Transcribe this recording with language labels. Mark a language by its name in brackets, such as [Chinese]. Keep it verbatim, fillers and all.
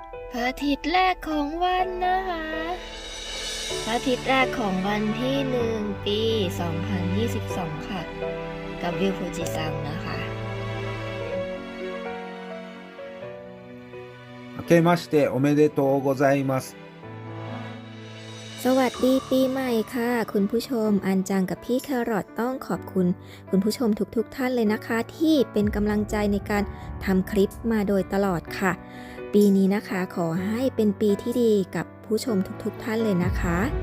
[Thai] พระอาทิตย์แรกของวันนะคะพระอาทิตย์แรกของวันที่หนึ่งปีสองพันยี่สิบสองค่ะกับวิวฟูจิซังนะคะ [Japanese] 明けましておめでとうございます [Thai] สวัสดีปีใหม่ค่ะคุณผู้ชมอันจังกับพี่แครอทต้องขอบคุณคุณผู้ชมทุกๆ ท, ท่านเลยนะคะที่เป็นกำลังใจในการทำคลิปมาโดยตลอดค่ะปีนี้นะคะขอให้เป็นปีที่ดีกับผู้ชมทุกๆ ท, ท่านเลยนะคะ